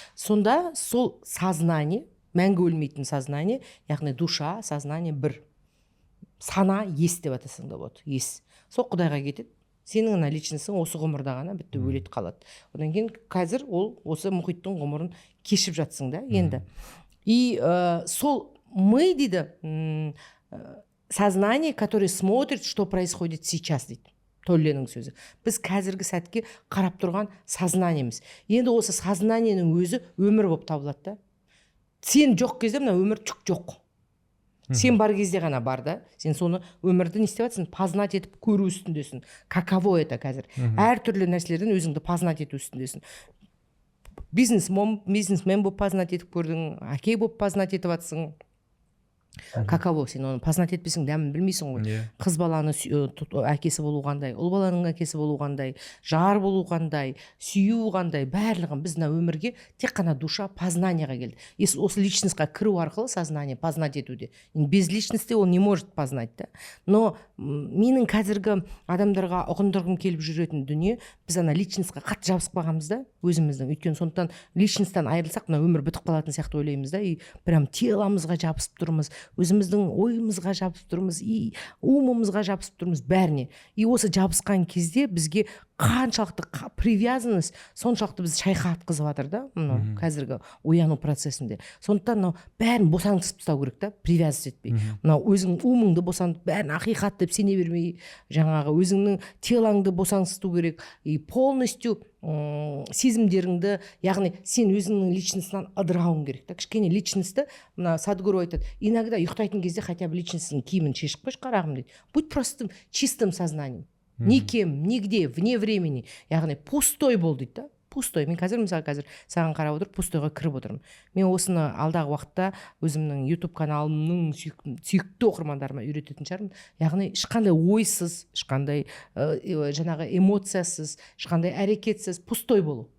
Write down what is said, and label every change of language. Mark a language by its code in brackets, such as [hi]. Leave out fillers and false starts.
[kk] Сонда сол сознание, мәңгі өлмейтін сознание, яғни душа, сознание бір. Сана, ес деп атасың да болады, ес. Сол Құдайға кетеді. Сенің личностың осы ғұмырда ғана бітті өледі қалады. Одан кейін қазір ол осы мұхиттың ғұмырын кешіп жатсың да енді. [ru] И сол мы дейді, сознание, которое смотрит, что происходит сейчас дейді. [kk] Толленің сөзі. Біз қазіргі сәтке қарап тұрған сознаниеміз. Енді осы сознаниенің өзі өмір болып табылады да. Сен жоқ кезде мына өмір жоқ. Сен бар кезде ғана бар да. Сен соны өмірді не істеп жатсың? Познать етіп көру үстіндесің. [ru] Каково это [kk] қазір? Әр түрлі нәрселерден өзіңді познать ету үстіндесің. Бизнесмен болып познать етіп көрдің, әке болып познать етіп жатсың. Каково, сен оны познать етпесің, дәмін білмейсің ғой. Қыз баланы әкесі болу қандай, ұл баланың әкесі болу қандай, жар болу қандай, сүю қандай, барлығын біз өмірге тек қана душа познанияға келді. Осы личностьқа кіру арқылы сознание познать етуде. [ru] Без личности ол не может познать да. [kk] Но менің қазіргі адамдарға ұғындырғым келіп жүретін дүние, біз личностьқа қатты жабысып қалғанбыз да өзіміздің. Өйткені сондықтан личностьтан айырылсақ, өмір бітіп қалатын сияқты ойлаймыз да. И прям теломызға жабысып тұрмыз, өзіміздің ойымызға жабысып тұрмыз, и умымызға жабысып тұрмыз бәріне. И осы жабысқан кезде бізге қаншалықты привязанность соншалықты біз шайқатқызып жатыр да, қазіргі ояну процесінде. Сондықтан бәрін босаңсытып тастау керек та, привязывать етпей. Өзің умыңды босаңсытып, бәрін ақиқат деп сене бермей, жаңағы өзіңнің телаңды босаңсыту керек, и полностью сезімдеріңді, яғни сен өзіңнің личностьтан ыдырауың керек та. Кішкене личностьті, Садгуру айтады, иногда ұйықтайтын кезде [ru] хотя бы [kk] личностьтің киімін шешіп қойшы қарағым дейді. [ru] Будь простым, чистым сознанием. Никем, нигде, вне времени. [kk] Яғни пустой бол дейді да. [ru] Пустой. [kk] Мен қазір саған қарап отырып пустойға кіріп отырмын. Мен осыны алдағы уақытта өзімнің YouTube каналымның сүйікті оқырмандарыма үйрететін шығармын. Яғни ешқандай ойсыз, ешқандай жаңағы эмоциясыз, ешқандай әрекетсіз пустой болу.